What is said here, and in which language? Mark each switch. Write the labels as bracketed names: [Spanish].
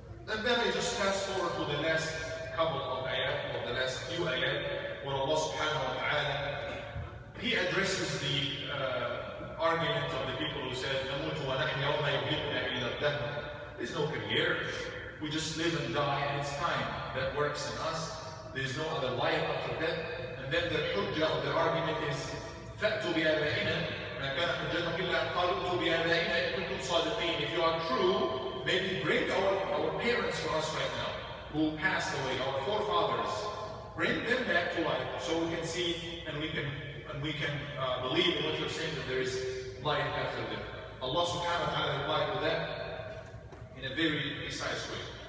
[English] And then I just fast forward to the last couple of ayat, or the last few ayat, where Allah subhanahu wa ta'ala, He addresses the argument of the people who said, [Arabic] نَمُوتُ وَنَحْيَا وَمَا يُهْلِكُنَا إِلَّا الدَّهْرُ. [English] There's no career. We just live and die, and it's time that works in us. There's no other life after death. And And then the hujjah or the argument is [Arabic] فَأْتُوا بِآبَائِنَا مَا كَانَ حُجَّتَهُمْ إِلَّا أَنْ قَالُوا ائْتُوا بِآبَائِنَا إِن كُنتُمْ صَادِقِينَ. [English] If you are true, maybe bring our parents for us right now, who passed away, our forefathers. Bring them back to life so we can see and we can believe in what you're saying, that there is life after death. Allah subhanahu wa ta'ala replied to that in a very precise way.